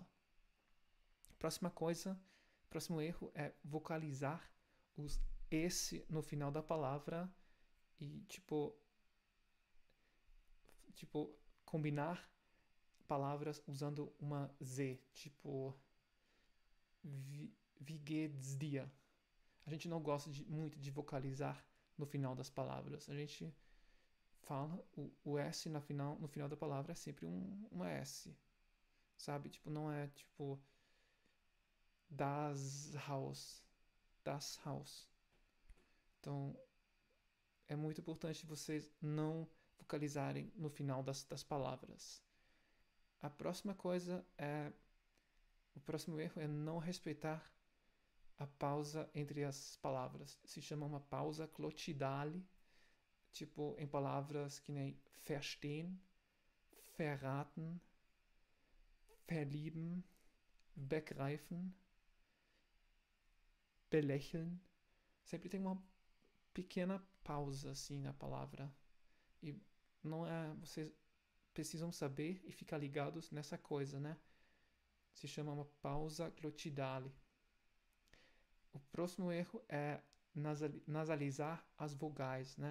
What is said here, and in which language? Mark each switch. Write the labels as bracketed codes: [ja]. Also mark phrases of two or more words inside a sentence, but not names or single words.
[pt] Próxima coisa, próximo erro é vocalizar os esse no final da palavra e tipo combinar palavras usando uma Z, tipo [de] wie geht's dir? [pt] A gente não gosta muito de vocalizar no final das palavras. A gente fala o S no final da palavra é sempre uma S, sabe? Tipo, não é tipo [de] das Haus, das Haus. [pt] Então, é muito importante vocês não vocalizarem no final das palavras. A próxima coisa é. O próximo erro é não respeitar a pausa entre as palavras. Se chama uma pausa glottidale, tipo em palavras que nem [de] verstehen, verraten, verlieben, begreifen, belächeln. [pt] Sempre tem uma pequena pausa assim na palavra. E não é. Vocês precisam saber e ficar ligados nessa coisa, né? Se chama uma pausa glottidale. O próximo erro é nasalizar as vogais, né?